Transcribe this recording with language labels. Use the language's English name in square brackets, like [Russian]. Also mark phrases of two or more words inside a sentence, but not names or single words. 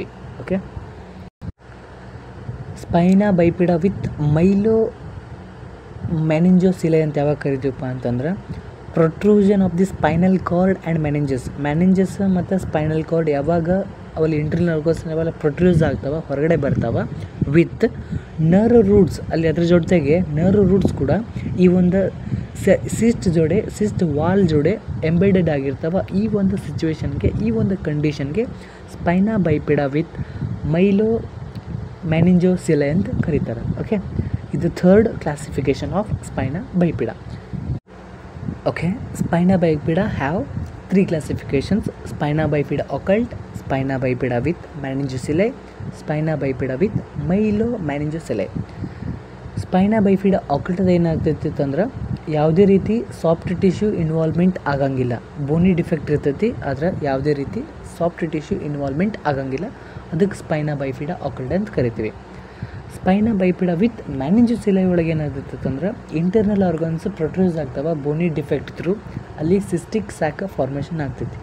[Kannada] ಓಕೆ, [English] spina bifida with meningocele [Kannada] ಅಂತ ಯಾವಾಗ ಕರಿತೀವಪ್ಪ ಅಂತಂದ್ರೆ, [English] protrusion of the spinal cord and meninges [Kannada] ಮತ್ತು [English] spinal cord [Kannada] ಯಾವಾಗ ಅವಲ್ಲಿ [English] internal organs [Kannada] ಯಾವಾಗ ಪ್ರೊಟ್ರೂಸ್ ಆಗ್ತಾವ, ಹೊರಗಡೆ ಬರ್ತಾವ, [English] with nerve roots, [Kannada] ಅಲ್ಲಿ ಅದ್ರ ಜೊತೆಗೆ [English] nerve roots [Kannada] ಕೂಡ ಈ ಒಂದು [English] cyst wall [Kannada] ಜೋಡೆ ಎಂಬೆಡೆಡ್ ಆಗಿರ್ತಾವ. ಈ ಒಂದು ಸಿಚುವೇಶನ್ಗೆ, ಈ ಒಂದು ಕಂಡೀಷನ್ಗೆ [English] spina bifida with meningocele [Kannada] ಅಂತ ಕರೀತಾರೆ. ಓಕೆ, ಇದು [English] third classification of spina bifida. Okay, spina bifida have 3 classifications: spina bifida occult, spina bifida with meningocellae, spina bifida with myelomeningocellae. spina bifida occult [Kannada] ಏನಾಗ್ತೈತಿ ಅಂದ್ರೆ, ಯಾವುದೇ ರೀತಿ [English] soft tissue involvement [Kannada] ಆಗಂಗಿಲ್ಲ. [English] bony defect [Kannada] ಇರ್ತೈತಿ, ಆದರೆ ಯಾವುದೇ ರೀತಿ [English] soft tissue involvement [Kannada] ಆಗಂಗಿಲ್ಲ. ಅದಕ್ಕೆ [English] spina bifida occult [Kannada] ಅಂತ ಕರಿತೀವಿ. [English] spina bifida with meningocele [Kannada] ಒಳಗೆ ಏನಾಗ್ತೈತೆ ಅಂದ್ರೆ, [English] internal organs [Kannada] ಪ್ರೊಟ್ರೂಸ್ ಆಗ್ತಾವ [English] bony defect through, [Kannada] ಅಲ್ಲಿ [English] cystic sac formation [Kannada] ಆಗ್ತೈತಿ.